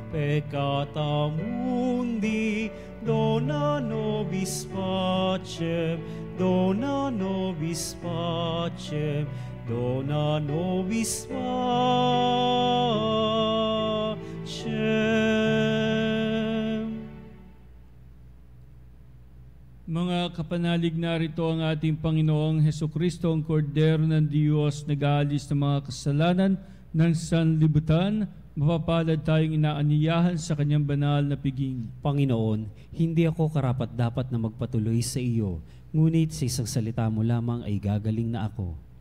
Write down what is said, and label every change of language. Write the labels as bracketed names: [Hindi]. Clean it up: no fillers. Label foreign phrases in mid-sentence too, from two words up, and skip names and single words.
[Latin] peccata mundi, dona nobis pacem, dona nobis pacem, dona nobis pacem. [Filipino] Mga kapanalig, narito ang ating Panginoong Hesukristo, ang Kordero ng Diyos, nag-aalis ng mga kasalanan ng sanlibutan. Mapapalad tayong inaaniyahan sa kanyang banal na piging. Panginoon, hindi ako karapat-dapat na magpatuloy sa iyo, ngunit sa isang salita mo lamang ay gagaling na ako.